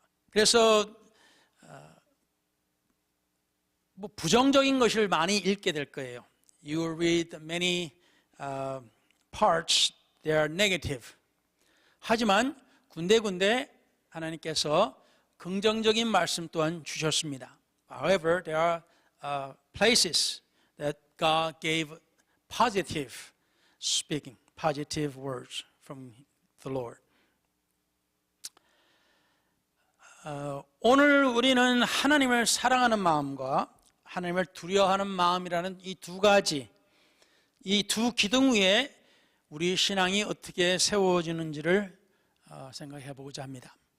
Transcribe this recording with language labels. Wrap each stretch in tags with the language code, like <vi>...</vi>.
<ko>그래서 뭐 부정적인 것을 많이 읽게 될 거예요.</ko> <en>You will read many parts that are negative.</en> <ko>하지만 군데군데 하나님께서 긍정적인 말씀 또한 주셨습니다.</ko> <en>However, there are places that God gave positive speaking, positive words from the Lord.</en> <ko>오늘 우리는 하나님을 사랑하는 마음과 하나님을 두려워하는 마음이라는 이 두 가지, 이 두 기둥 위에 우리 신앙이 어떻게 세워지는지를 생각해 보고자 합니다.</ko>